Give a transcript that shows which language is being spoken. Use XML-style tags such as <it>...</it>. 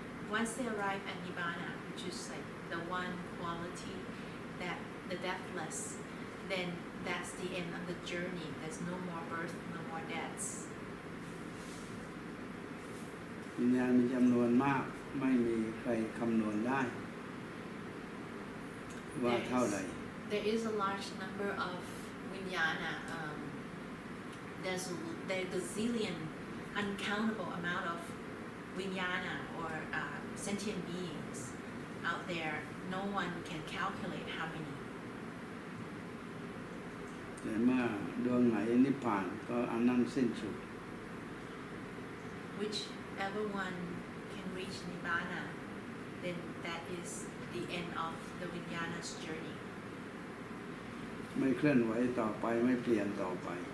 <en>Once they arrive at nibbana, which is like the one quality that the deathless, then that's the end of the journey. There's no more birth, no more deaths.</en> <th>วิญญาณมีจำนวนมากไม่มีใครคำนวณได้ว่าเท่าไหร่</th> <en>There is a large number of vijnana. There's a zillion, uncountable amount of vijnana or sentient beings out there. No one can calculate how many.</en> <th>แต่เมื่อดวงไหนนิพพานก็อันนั้นสิ้นสุด</th> <en>whichever one can reach Nibbana, then that is the end of the Vijnana's journey.</en> <th>ไม่เคลื่อนไหวต่อไปไม่เปลี่ยนต่อไป</th>